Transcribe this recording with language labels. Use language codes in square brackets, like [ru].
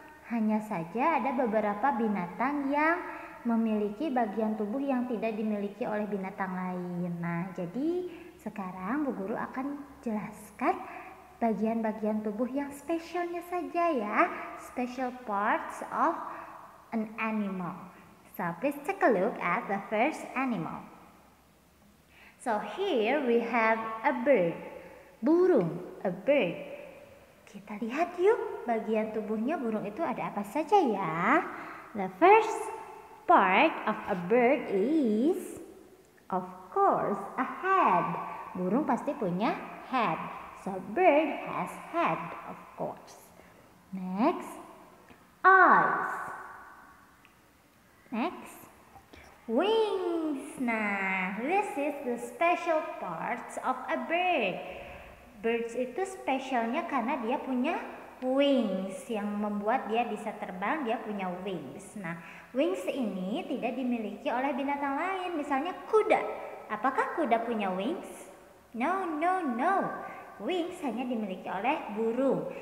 [id] Hanya saja ada beberapa binatang yang memiliki bagian tubuh yang tidak dimiliki oleh binatang lain. Nah, jadi sekarang Bu Guru akan jelaskan bagian-bagian tubuh yang spesialnya saja ya. [en] Special parts of an animal. So, please take a look at the first animal. So, here we have a bird. Burung, a bird. [id] Kita lihat yuk bagian tubuhnya burung itu ada apa saja ya. [en] The first part of a bird is, of course, a head. [id] Burung pasti punya [en] head. So bird has head, of course. Next, eyes. Next, wings. Nah, this is the special parts of a bird. [id] Birds itu spesialnya karena dia punya wings yang membuat dia bisa terbang, dia punya wings. Nah, wings ini tidak dimiliki oleh binatang lain, misalnya kuda. Apakah kuda punya wings? No. Wings hanya dimiliki oleh burung.